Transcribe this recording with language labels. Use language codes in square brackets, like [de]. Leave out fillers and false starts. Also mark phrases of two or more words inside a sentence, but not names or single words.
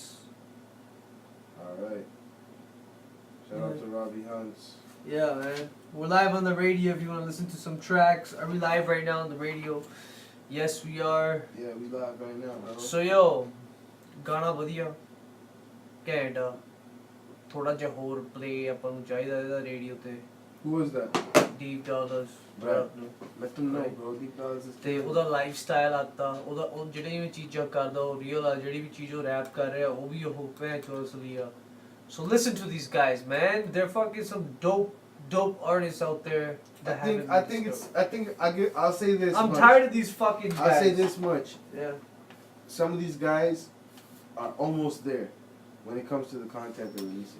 [en] Alright. Shout out to Robbie Hunts. Yeah, man. We're live on the radio if you want to listen to some tracks. Are we live right now on the radio? Yes, we are. Yeah, we live right now, bro. So, yo, Gana Vadia. Canada. [pa] ਥੋੜਾ ਜਿਹਾ ਹੋਰ ਪਲੇ ਆਪਾਂ ਨੂੰ ਚਾਹੀਦਾ ਇਹਦਾ ਰੇਡੀਓ ਤੇ [en] Who was that? Deep Dollars Right. Let them know, bro. Deep Dollars is [pa] ਤੇ ਉਹਦਾ [en] life style [pa] ਆਤਾ ਉਹਦਾ ਉਹ ਜਿਹੜੀ ਵੀ ਚੀਜ਼ਾਂ ਕਰਦਾ ਉਹ ਰੀਅਲ ਆ ਜਿਹੜੀ ਵੀ ਚੀਜ਼ ਉਹ ਰੈਪ ਕਰ ਰਿਹਾ ਉਹ ਵੀ ਉਹ ਭੈਣ ਚੋ ਅਸਲੀ ਆ [en] So listen to these guys, man. They're fucking some dope artists out there that I'll say this I'm much. tired of these fucking guys. I'll say this much. Yeah. Some of these guys are almost there when it comes to the content they're releasing.